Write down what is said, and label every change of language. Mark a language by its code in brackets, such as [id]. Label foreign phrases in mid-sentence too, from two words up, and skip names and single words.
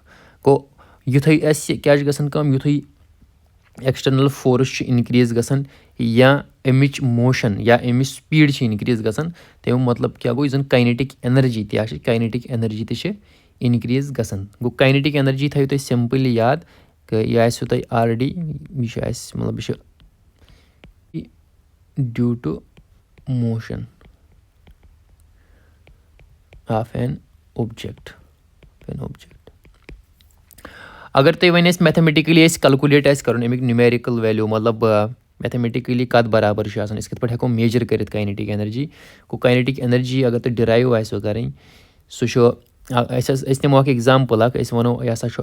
[ks] گوٚو یُتھُے اَسہِ کیٛاہ چھُ گژھان کٲم یُتھُے [en] external force [ks] چھُ اِنکریٖز گژھان یا اَمِچ موشن یا اَمِچ سپیٖڈ چھِ اِنکریٖز گژھان تَمیُک مطلب کیٛاہ گوٚو یُس زن [en] kinetic energy [ks] تہِ آسہِ [en] kinetic energy [ks] تہِ چھِ اِنکریٖز گژھان. گوٚو [en] kinetic energy [ks] تھٲیِو تُہۍ سمپٕلی یاد یہِ آسوٕ تۄہہِ آلریڈی یہِ چھُ اَسہِ مطلب یہِ چھُ [en] due to motion of an object. [ks] اگر تُہۍ وۄنۍ أسۍ میتھمیٹِکٔلی أسۍ کلکُلیٹ آسہِ کرُن اَمیُک [en] numerical value [ks] مطلب میتھمیٹِکٔلی کَتھ برابر چھُ آسان أسۍ کِتھ پٲٹھۍ ہٮ۪کو میجر کٔرِتھ [en] kinetic energy. [ks] گوٚو [en] kinetic energy [ks] اگر تۄہہِ ڈِرایو آسوٕ کَرٕنۍ سُہ چھُ أسۍ نِمو اکھ ایٚگزامپٕل اکھ أسۍ وَنو یہِ ہسا چھُ